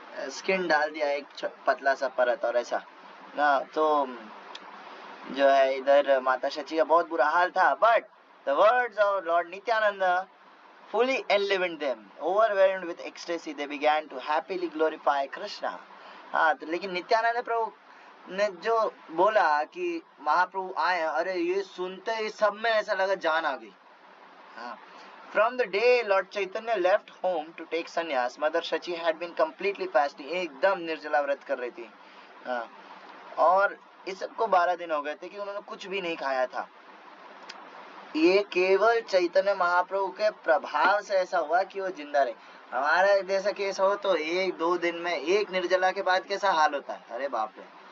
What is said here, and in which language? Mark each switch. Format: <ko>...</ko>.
<hi>Skin डाल दिया एक पतला सा परत और ऐसा ना, तो जो है इधर माता शची का बहुत बुरा हाल था.</hi> <en>But the words of lord Nityananda fully enlivened them, overwhelmed with ecstasy they began to happily glorify Krishna.</en> <hi>हाँ, तो लेकिन नित्यानंद प्रभु ने जो बोला कि महाप्रभु आए, अरे ये सुनते ही सब में ऐसा लगा जान आ गई. हाँ.</hi> <en>From the day Lord Chaitanya left home to take sannyas, Mother Shachi had been completely fasting.</en> <hi>एकदम निर्जला व्रत कर रही थी. हाँ. और इस सबको 12 दिन हो गए थे कि उन्होंने कुछ भी नहीं खाया था. ये केवल चैतन्य महाप्रभु के प्रभाव से ऐसा हुआ कि वो जिंदा रहे. हमारा जैसा केस हो तो 1-2 दिन में एक निर्जला के बाद कैसा हाल होता है, अरे बाप रे.</hi>